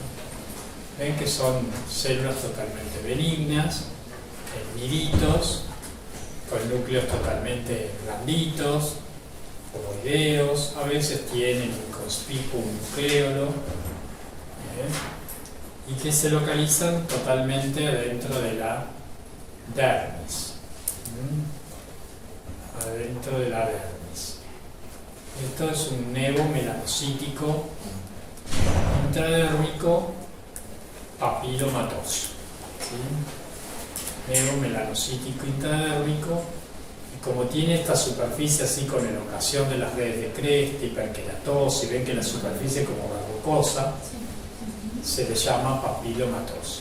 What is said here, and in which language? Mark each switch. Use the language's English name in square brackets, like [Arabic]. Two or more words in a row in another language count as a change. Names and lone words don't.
[Spanish] Ven que son células totalmente benignas, nidhitos, con núcleos totalmente blanditos, ovoideos, a veces tienen inconspicuo nucleolo, y que se localizan totalmente dentro de la dermis. Adentro de la dermis. Esto es un nevo melanocítico intradérmico papilomatoso, ¿sí? Neomelanocítico intradérmico, y como tiene esta superficie así con elongación de las redes de cresta, hiperkeratosis, y ven que la superficie es como verrucosa, se le llama papilomatoso.